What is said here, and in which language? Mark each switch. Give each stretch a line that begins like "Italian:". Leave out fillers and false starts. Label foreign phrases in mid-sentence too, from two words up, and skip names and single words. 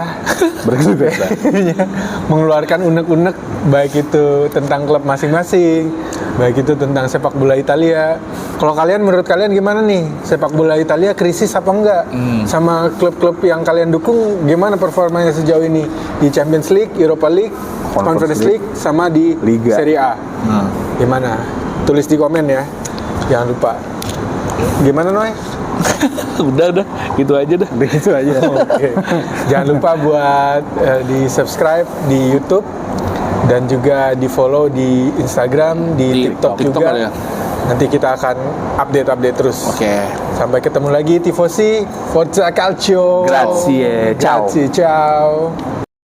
Indonesian: Berkeluh kesah. Mengeluarkan unek-unek, baik itu tentang klub masing-masing, baik itu tentang sepak bola Italia. Kalau kalian, menurut kalian gimana nih? Sepak bola Italia krisis apa enggak? Sama klub-klub yang kalian dukung, gimana performanya sejauh ini? Di Champions League, Europa League, Conference League, sama di Liga. Serie A. Gimana? Tulis di komen ya. Jangan lupa. Gimana, Noy? udah gitu aja dah. Itu aja. Oke. Jangan lupa buat di subscribe di YouTube dan juga di follow di Instagram, di TikTok TikTok juga. ada ya? Nanti kita akan update terus. Oke. Sampai ketemu lagi Tifosi,
Italian: Forza Calcio. Grazie, ciao. Grazie, ciao.